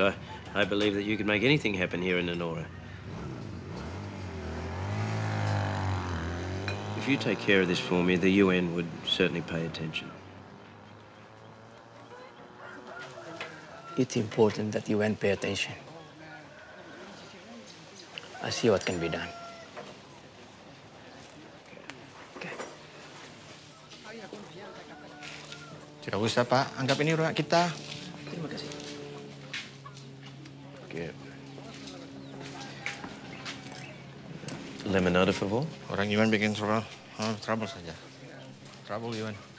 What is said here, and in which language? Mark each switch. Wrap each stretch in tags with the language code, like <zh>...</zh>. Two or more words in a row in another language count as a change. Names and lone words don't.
<en>I believe that you could make anything happen here in Nonora. If you take care of this for me, the UN would certainly pay attention. It's important that UN pay attention. I'll see what can be done.</en> <id>Tidak usah, Pak. Anggap ini rumah kita. Terima kasih.</id> <en>Okay. Lemonade,</en> <es>por favor.</es> <id>Orang Yuan bikin trouble saja. Trouble Yuan.</id>